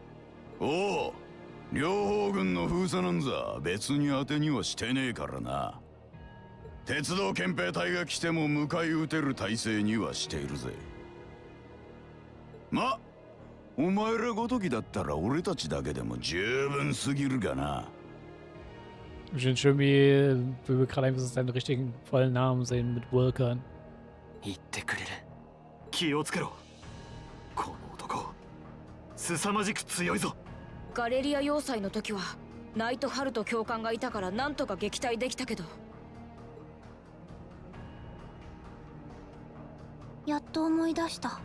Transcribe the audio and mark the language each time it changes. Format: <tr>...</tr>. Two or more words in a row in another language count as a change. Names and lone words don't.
<ja>おお、両方軍の封鎖なんざ別に当てにはしてねえからな。鉄道憲兵隊が来ても迎え撃てる体制にはしているぜ。ま、お前らごときだったら俺たちだけでも十分すぎるがな。</ja> <de>Ich finde schön, wie wir gerade einfach seinen richtigen vollen Namen sehen mit Vulkan.</de> <ja>言ってくれる。気をつけろ。この男、凄まじく強いぞ。ガレリア要塞の時はナイトハルト教官がいたからなんとか撃退できたけど。やっと思い出した。</ja>